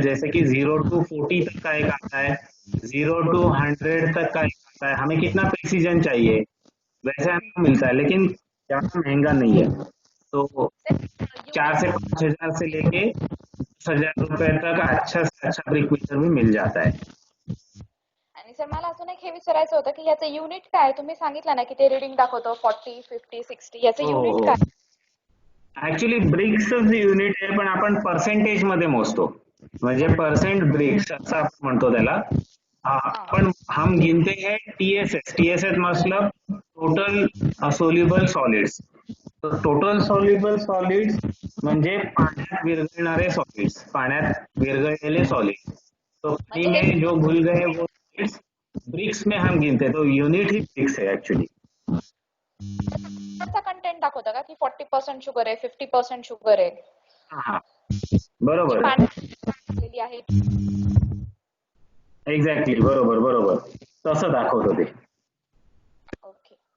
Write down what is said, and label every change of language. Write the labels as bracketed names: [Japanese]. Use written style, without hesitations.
[Hindi] जैसे कि 0 to 40 तक का एक आता है, 0 to 100 तक का एक आता है। हमें कितना प्रिसीजन चाहिए, वैसे हमें मिलता है, लेकिन ज्यादा महंगा नहीं है। तो 4 से 5 हजार से लेके 10,000 रुपए तक अच्छा से अच्छा ब्रिक मीटर भी मिल जाता है। [Marathi] आणि सर मला अजून एक हे विचारायचं होतं की याचं युनिट काय? तुम्ही सांगितलं ना की ते रीडिंग दाखवतो 40, 50, 60 याचं हो युनिट हो काय? ऍक्च्युली ब्रिक्सच युनिट आहे, पण आपण पर्सेंटेज मध्ये मोजतो, म्हणजे परसेंट ब्रिक्स असं आपण म्हणतो त्याला। [Hindi] आपण हम गिनते हैं टीएसएस। टीएसएस मतलब टोटल सोल्युबल सॉलिड्स। [Marathi] तर टोटल सोल्युबल सॉलिड्स म्हणजे पाण्यात विरघळणारे सॉलिड्स, पाण्यात विरघळलेले सॉलिड्स। [Hindi] तो पानी [Marathi] म्हणजे हे [Hindi] में जो घुल गए वो सॉलिड्स ब्रिक्स में हम गिनते हैं, तो यूनिट ही ब्रिक्स है एक्चुअली। [Marathi] शुगरचा कंटेंट दाखवतं का की 40% शुगर आहे, 50% शुगर आहे? हा बरोबर पाण्यात आहे। एक्झॅक्टली, बरोबर बरोबर तसं दाखवतो ते। ओके.